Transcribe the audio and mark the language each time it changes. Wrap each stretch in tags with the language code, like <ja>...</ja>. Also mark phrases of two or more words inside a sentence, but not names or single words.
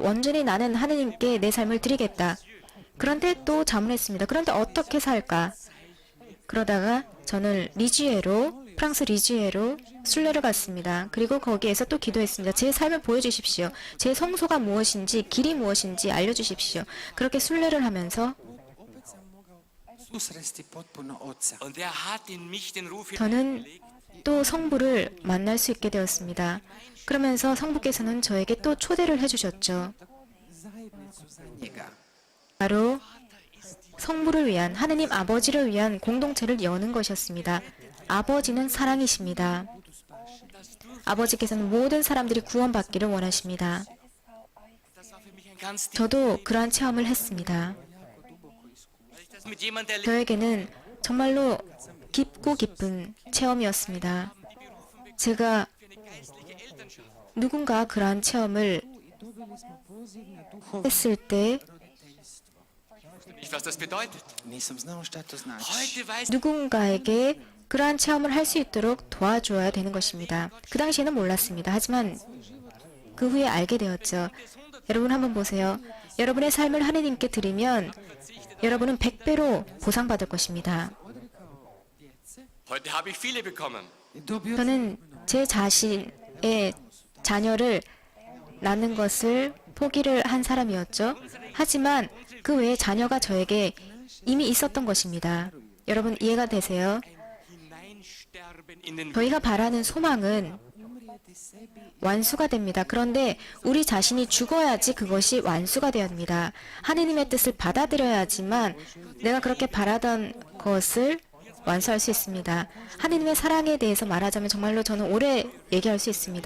<ko>온전히 나는 하느님께 내 삶을 드리겠다. 그런데 또 자문했습니다. 그런데 어떻게 살까? 그러다가 저는 프랑스 리지에로 순례를 갔습니다. 그리고 거기에서 또 기도했습니다. 제 삶을 보여주십시오. 제 성소가 무엇인지, 길이 무엇인지 알려주십시오. 그렇게 순례를 하면서</ko> <hr>Susresti potpuno oca.</hr> <de>Und er hat in mich den Ruf</de> <ko>저는</ko> <de>hineingelegt.</de> <ko>또 성부를 만날 수 있게 되었습니다. 그러면서 성부께서는 저에게 또 초대를 해주셨죠.</ko> <hr>Zajednicu za njega.</hr> <ko>바로 성부를 위한, 하느님 아버지를 위한 공동체를 여는 것이었습니다. 아버지는 사랑이십니다. 아버지께서는 모든 사람들이 구원받기를 원하십니다.</ko> <de>Das war für mich ein ganz</de> <ko>저도 그러한 체험을 했습니다.</ko> <de>Als ich das mit jemandem erlebt</de> <ko>저에게는 정말로 깊고 깊은 체험이었습니다. 제가 누군가 그러한 체험을 했을 때</ko> <de>nicht, was das bedeutet.</de> <hr>Nisam znao šta to znači.</hr> <de>Heute weiß</de> <ko>누군가에게 그러한 체험을 할 수 있도록 도와줘야 되는 것입니다. 그 당시에는 몰랐습니다. 하지만 그 후에 알게 되었죠. 여러분 한번 보세요. 여러분의 삶을 하느님께 드리면 여러분은 100배로 보상받을 것입니다.</ko> <de>Heute habe ich viele bekommen.</de> <hr>I dobio</hr> <ko>저는 제 자신의 자녀를 낳는 것을 포기를 한 사람이었죠. 하지만 그 외에 자녀가 저에게 이미 있었던 것입니다. 여러분 이해가 되세요?</ko> <de>Hineinsterben in den</de> <ko>저희가 바라는 소망은 완수가 됩니다. 그런데 우리 자신이 죽어야지 그것이 완수가 됩니다. 하느님의 뜻을 받아들여야지만 내가 그렇게 바라던 것을 완수할 수 있습니다. 하느님의 사랑에 대해서 말하자면 정말로 저는 오래 얘기할 수 있습니다.</ko>